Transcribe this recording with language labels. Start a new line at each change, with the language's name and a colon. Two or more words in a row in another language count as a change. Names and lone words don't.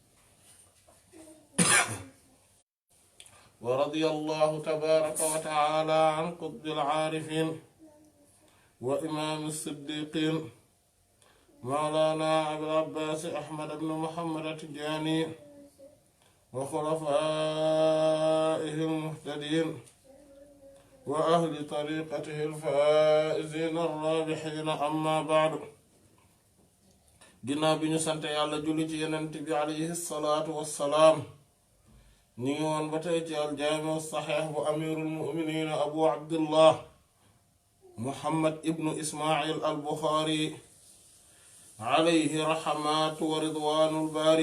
Arabic: ورضي الله تبارك وتعالى عن قطب العارفين وإمام الصديقين مولانا أبي العباس أحمد بن محمد التجاني وخلفائه المهتدين وأهل طريقته الفائزين الرابحين. أما بعد،
Wolof: ginnaaw bi ñu sant yàlla julli ci Yonent bi
Arabic: عليه الصلاة والسلام,
Wolof: ñu ngi woon ba tey ci
Arabic: الجامع الصحيح
Wolof: bu
Arabic: أمير المؤمنين
Wolof: abu abdullah muhammad ibnu ismail al buxaari
Arabic: عليه رحمة ورضوان الباري.